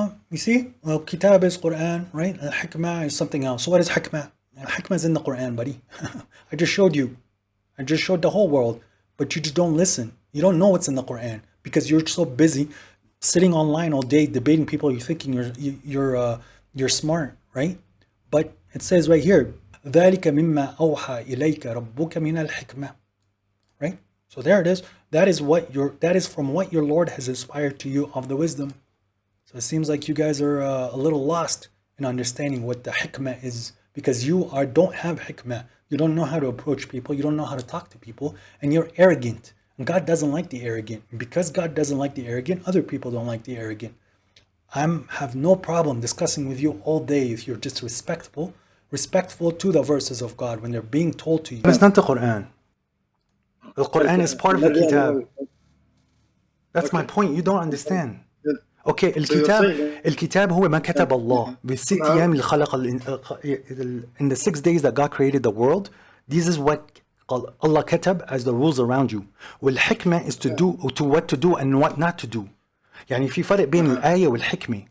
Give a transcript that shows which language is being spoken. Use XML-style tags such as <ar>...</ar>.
<en>You see, well, kitab is Quran, right? Al-hikmah is something else. So what is hikmah? Al-hikmah is in the Quran, buddy. I just showed you. I just showed the whole world, but you just don't listen. You don't know what's in the Quran because you're so busy sitting online all day debating people. You're thinking you're smart, right? But it says right here,</en> <ar>ذَلِكَ مِمَّا أَوْحَى إِلَيْكَ رَبُّكَ مِنَ الْحِكْمَةِ.</ar> <en>Right? So there it is. That is from what your Lord has inspired to you of the wisdom. So it seems like you guys are a little lost in understanding what the hikmah is because you don't have hikmah. You don't know how to approach people. You don't know how to talk to people. And you're arrogant. And God doesn't like the arrogant. And because God doesn't like the arrogant, other people don't like the arrogant. I have no problem discussing with you all day if you're just respectful to the verses of God when they're being told to you. It's not the Quran. The Quran is part of the Kitab. That's my point. You don't understand.</en> <ar>Okay, الكتاب هو ما كتب الله بالست أيام اللي خلق</ar> <en>in the 6 days that God created the world. This is what Allah</en> <ar>كتب</ar> <en>as the rules around you.</en> <ar>والحكمة</ar> <en>is to what to do and what not to do.</en> <ar>يعني في فرق بين الآية والحكمة.</ar>